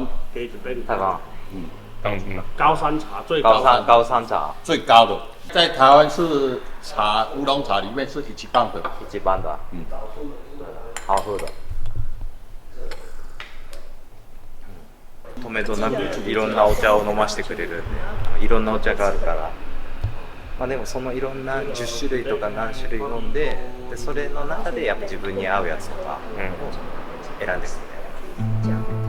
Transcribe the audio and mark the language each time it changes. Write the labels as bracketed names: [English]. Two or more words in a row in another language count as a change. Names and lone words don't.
[Chinese] 台湾，高山茶最高山茶最高的，在台湾是茶乌龙茶里面是一棒的，一番的，好喝的。 [Japanese] 止めどなくいろんなお茶を飲ませてくれるんで、いろんなお茶があるから、まあでもそのいろんな10種類とか何種類飲んで、それの中でやっぱ自分に合うやつとかを選んでくる。